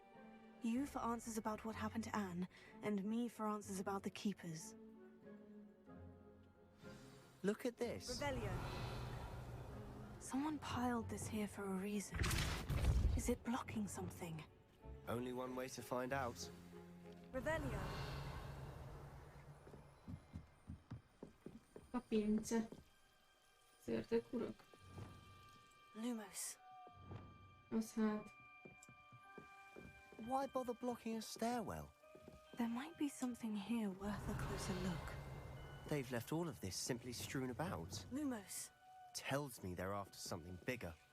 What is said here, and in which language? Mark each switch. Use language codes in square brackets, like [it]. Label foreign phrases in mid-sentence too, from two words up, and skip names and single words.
[en] You for answers about what happened to Anne, and me for answers about the keepers. Look at this. Revelio. Someone piled this here for a reason. Is it blocking something? Only one way to find out. Revelio. Papince. Szörtök urok. Lumos. [hu] Az hát. [en] Why bother blocking a stairwell? There might be something here worth a closer look. They've left all of this simply strewn about. Lumos. Tells me they're after something bigger.